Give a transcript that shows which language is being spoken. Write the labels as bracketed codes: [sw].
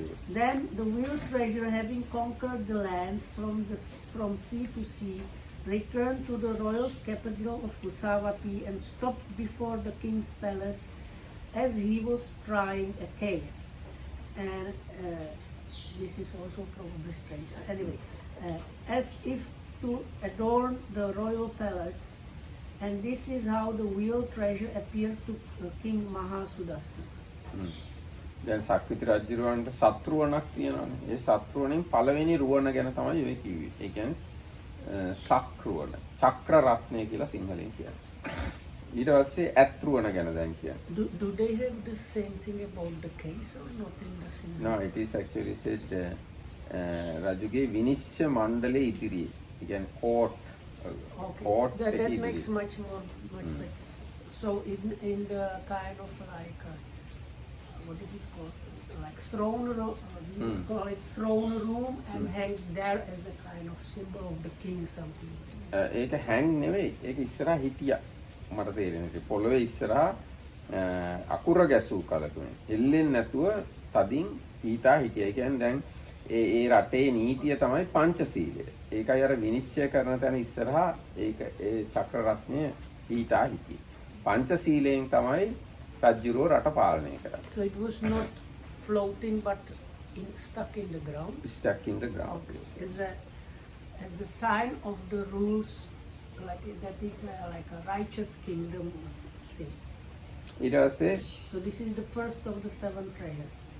[en] Then the wheel treasure, having conquered the lands from sea to sea, returned to the royal capital of Kusavati and stopped before the king's palace as he was trying a case. And this is also probably strange. Anyway, as if to adorn the royal palace, and this is how the wheel treasure appeared to King Mahasudassana. [si] දැන් සක්විති රජුරවන්ට සත්රුවණක් තියෙනවානේ. ඒ සත්රුවණෙන් පළවෙනි රුවණ ගැන තමයි ඔය කිව්වේ. ඒ කියන්නේ සක්රුවණ, චක්‍ර රත්නය කියලා සිංහලෙන් කියන්නේ. ඊට පස්සේ ඇත්රුවණ ගැන දැන් කියන්නේ. [en] Do they have the same thing about the case or not in the same? No, it is actually said [si] රජුගේ විනිශ්චය මණ්ඩලයේ ඉදිරියේ. ඒ කියන්නේ court. [en] Okay. Court That [si] ඉදිරියේ. [en] makes much better. So in the kind of like what is it called? Like throne room, we call it throne room, and hangs there as a kind of symbol of the king, something. [si] ඒක hang නෙවෙයි. ඒක ඉස්සරහා හිටියා. මට තේරෙන්නේ. පොළොවේ ඉස්සරහා අකුර ගැසූ කලකුනේ. හෙල්ලෙන්නේ නැතුව තදින් ඊටා හිටියා. ඒ කියන්නේ දැන් ඒ රටේ නීතිය තමයි පංචශීලය. ඒකයි අර විනිශ්චය කරන තැන ඉස්සරහා ඒක ඒ චක්‍ර රත්නය ඊටා හිටියේ. පංචශීලයෙන් තමයි රජුරෝ රට පාලනය කරන්නේ. [en] So it was not floating but stuck in the ground. Stuck in the ground. Okay. As a sign of the rules, like that is like a righteous kingdom thing. [si] ඊට පස්සේ [en] So this is the first of the 7 prayers.